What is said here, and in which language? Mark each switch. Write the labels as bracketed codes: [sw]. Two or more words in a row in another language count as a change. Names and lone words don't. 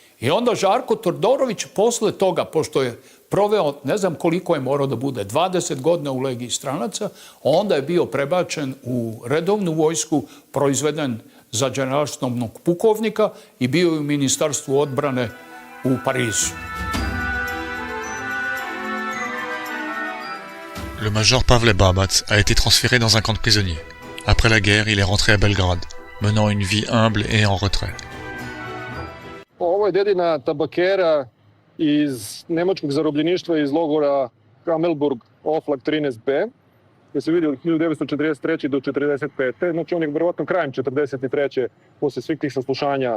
[sr] I onda Žarko Todorović posle toga, pošto je proveo, ne znam koliko je morao da bude, 20 godina u legiji stranaca, onda je bio prebačen u redovnu vojsku, proizveden za generalštabnog pukovnika i bio je u Ministarstvu odbrane u Parizu. [fr] Le major Pavle Barbac a été transféré dans un camp de prisonniers. Après la guerre, il est rentré à Belgrade, menant une vie humble et en retrait. [sr] Ovo je dedina tabakera iz nemačkog zarobljeništva iz logora Hamelburg Oflag 13B, gdje se vidi od 1943. do 1945. Znači on je verovatno krajem 1943. posle svih tih saslušanja.